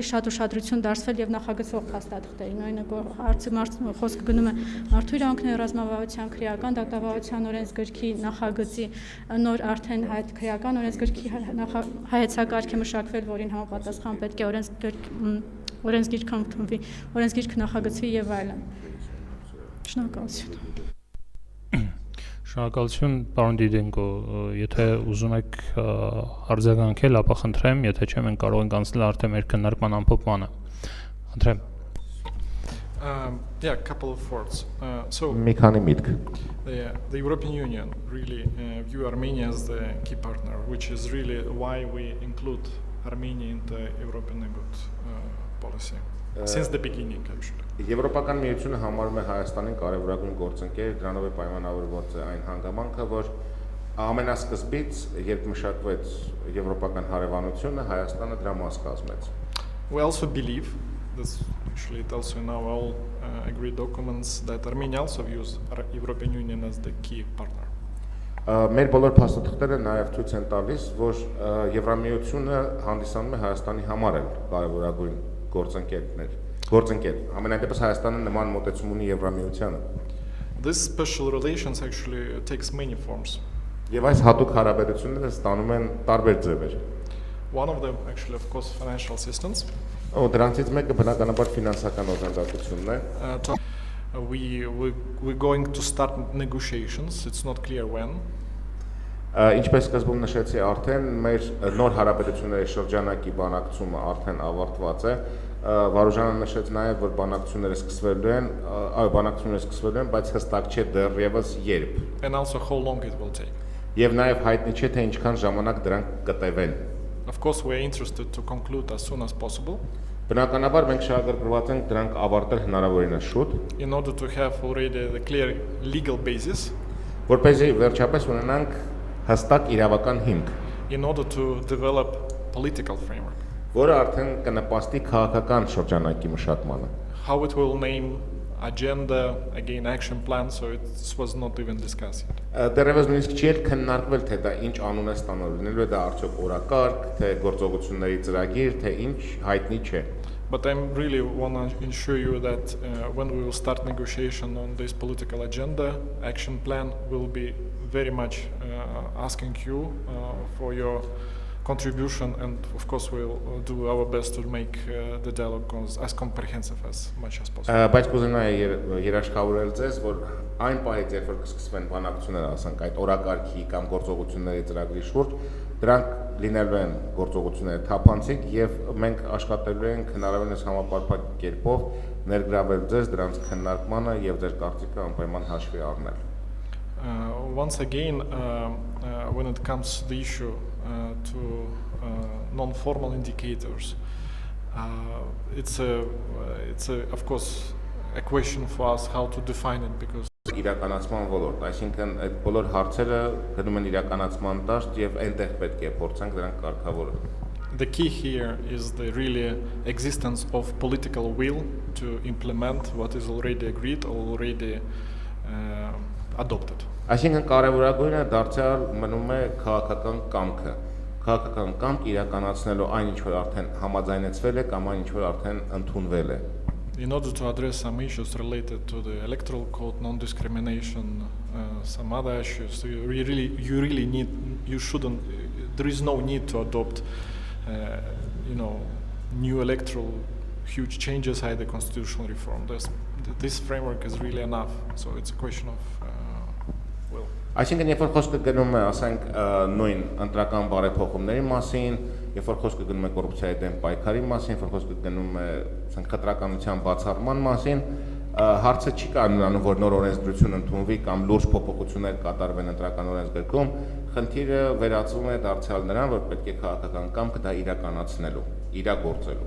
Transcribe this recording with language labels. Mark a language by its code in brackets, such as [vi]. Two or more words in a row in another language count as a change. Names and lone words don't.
[hy] շատ ուշադրություն դարձվել եւ նախագծվող փաստաթղթերին, օրինակ հարցը խոսքը գնում է մարդու իրավունքների ռազմավարության, քրեական դատավարության օրենսգրքի նախագծի նոր արդեն հայտ քրեական օրենսգրքի հայեցակարգ է մշակվել, որին համապատասխան պետք է օրենսգիրքը ընդունվի, օրենսգիրքը նախագծվի եւ այլն։ Շնորհակալություն։ Շնորհակալություն, պարոն Դիդենկո, եթե ուզում եք արձագանքել, ապա խնդրեմ, եթե չէ, մենք կարող ենք անցնել արդեն մեր քննարկման ամփոփմանը։ Խնդրեմ։ [en] Yeah, a couple of words. So [hy] Մի քանի միտք։ [en] the European Union really view Armenia as the key partner, which is really why we include Armenia in the European neighborhood policy since the beginning actually. [hy] Եվրոպական միությունը համարում է Հայաստանին կարևորագույն գործընկեր, դրանով է պայմանավորված այն հանգամանքը, որ ամենասկզբից, երբ մշակվեց Եվրոպական հարևանությունը, Հայաստանը դրա մաս կազմեց։ [en] We also believe, this actually it also in our all agreed documents, that Armenia also views European Union as the key partner. [hy] Մեր բոլոր փաստաթղթերը նաև ցույց են տալիս, որ Եվրամիությունը հանդիսանում է Հայաստանի համար էլ կարևորագույն գործընկեր։ Ամենայնպես Հայաստանը նման մոտեցում ունի Եվրամիությանը։ [en] This special relations actually takes many forms. [hy] Եւ այս հատուկ հարաբերությունները ստանում են տարբեր ձևեր։ [en] One of them actually of course financial assistance. [hy] Դրանցից մեկը բնականաբար ֆինանսական օժանդակությունն է։ [en] We're going to start negotiations. It's not clear when. [hy] Ինչպես սկզբում նշեցի, արդեն մեր նոր հարաբերությունների շրջանակի բանակցումը արդեն ավարտված է։ Վարուժանը նշեց նաև, որ բանակցությունները սկսվելու են, բայց հստակ չէ դեռևս երբ։ [en] And also how long it will take. [hy] Եվ նաև հայտնի չէ, թե ինչքան ժամանակ դրանք կտևեն։ [en] Of course, we are interested to conclude as soon as possible. [hy] Բնականաբար մենք շահագրգռված ենք դրանք ավարտել հնարավորինս շուտ, [en] in order to have already the clear legal basis, [hy] որպեսզի վերջապես ունենանք հստակ իրավական հիմք, [en] in order to develop political framework. [hy] Որը արդեն կնպաստի քաղաքական շրջանակի մշակմանը։ [en] How it will name agenda, again action plan, so it was not even discussed yet. [hy] Դեռևս նույնիսկ չի էլ քննարկվել, թե դա ինչ անուն է ստանալու, լինելու է դա արդյոք օրակարգ, թե գործողությունների ծրագիր, թե ինչ, հայտնի չէ։ [en] But I really want to ensure you that when we will start negotiation on this political agenda, action plan will be very much asking you for your contribution, and of course we'll do our best to make the dialogue as comprehensive as much as possible. [hy] Բայց կուզենայի երաշխավորել ձեզ, որ այն պահից, երբ որ կսկսվեն բանակցությունները, ասենք այդ օրակարգի կամ գործողությունների ծրագրի շուրջ, դրանք լինելու են գործողությունները թափանցիկ եւ մենք աշխատելու ենք հնարավորինս համապարփակ կերպով ներգրավել ձեզ դրանց քննարկմանը եւ ձեր կարծիքը անպայման հաշվի առնել։ [en] Once again, when it comes to the issue to non-formal indicators, It's of course a question for us how to define it because [hy] իրականացման ոլորտ, այսինքն այդ բոլոր հարցերը գնում են իրականացման դաշտ եւ այնտեղ պետք է փորձենք դրանք կարգավորել։ [en] The key here is the really existence of political will to implement what is already agreed or already adopted. [hy] Այսինքն կարևորագույնը դարձյալ մնում է քաղաքական կամքը։ Քաղաքական կամք իրականացնելու այն ինչ որ արդեն համաձայնեցվել է կամ այն ինչ որ արդեն ընդունվել է։ [en] In order to address some issues related to the electoral code, non-discrimination, some other issues, there is no need to adopt, new electoral huge changes, either constitutional reform. This framework is really enough. So it's a question of will. [hy] Այսինքն երբ որ խոսքը գնում է, ասենք, նույն ընտրական բարեփոխումների մասին, երբ որ խոսքը գնում է կոռուպցիայի դեմ պայքարի մասին, երբ որ խոսքը գնում է, ասենք, խտրականության բացառման մասին, հարցը չի կանոնանում, որ նոր օրենսդրություն ընդունվի կամ լուրջ փոփոխություններ կատարվեն ընտրական օրենսգրքում, խնդիրը վերածվում է դարձյալ նրան, որ պետք է քաղաքական կամքը դա իրականացնելու, իրագործելու։